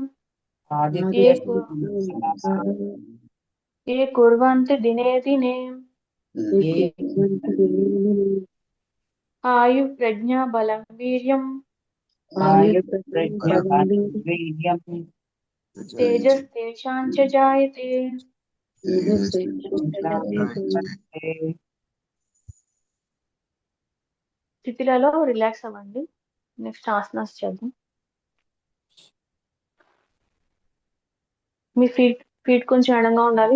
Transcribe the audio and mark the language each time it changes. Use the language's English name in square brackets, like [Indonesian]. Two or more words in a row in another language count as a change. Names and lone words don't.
[Sanskrit] ये कुर्वन्ति दिने दिने. आयु प्रज्ञा बलम् वीर्यम्. तेजस् तेषाञ्च जायते. [Telugu] స్థితిలలో రిలాక్స్ అవ్వండి. నెక్స్ట్ ఆసనాస్ చేద్దాం. మీ ఫీట్ కొంచెం ఎడంగా ఉండాలి.